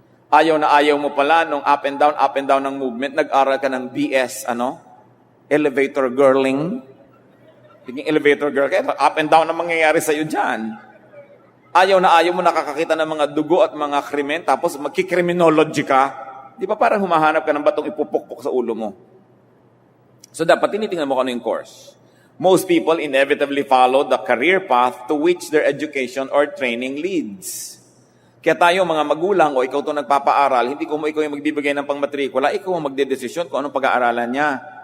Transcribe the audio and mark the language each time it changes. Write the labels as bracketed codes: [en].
[tl] Ayaw mo pala nung up and down ng movement, nag-aral ka ng BS, elevator girling. Tingin elevator girl, kaya up and down ang mangyayari sa'yo dyan. Ayaw mo nakakakita ng mga dugo at mga krimen, tapos magkikriminology ka. Di ba parang humahanap ka ng batong ipupukpok sa ulo mo? So dapat tinitingnan mo kung ano yung course. [en] Most people inevitably follow the career path to which their education or training leads. [tl] Kaya tayo mga magulang o ikaw itong nagpapaaral, hindi ko mo ikaw yung magbibigay ng pangmatrikula, ikaw ang magdedesisyon kung anong pag-aaralan niya.